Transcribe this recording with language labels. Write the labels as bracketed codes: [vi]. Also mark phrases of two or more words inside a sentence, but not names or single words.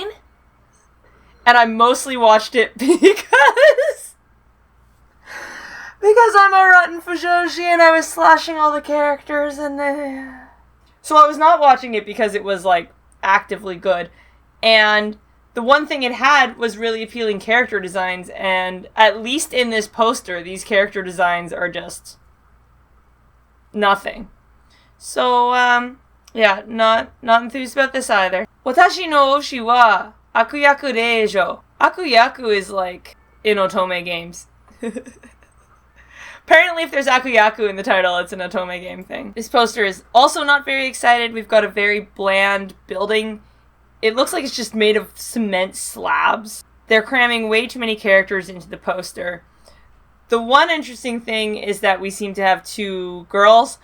[en] And I mostly watched it because I'm a rotten fujoshi and I was slashing all the characters and so I was not watching it because it was, like, actively good. And the one thing it had was really appealing character designs, and at least in this poster, these character designs are just nothing. So, yeah, not enthused about this either. [ja] 私の推しは悪役令嬢. [en] Akuyaku is like in otome games. Apparently, if there's Akuyaku in the title, it's an Otome game thing. This poster is also not very excited. We've got a very bland building. It looks like it's just made of cement slabs. They're cramming way too many characters into the poster. The one interesting thing is that we seem to have two girls.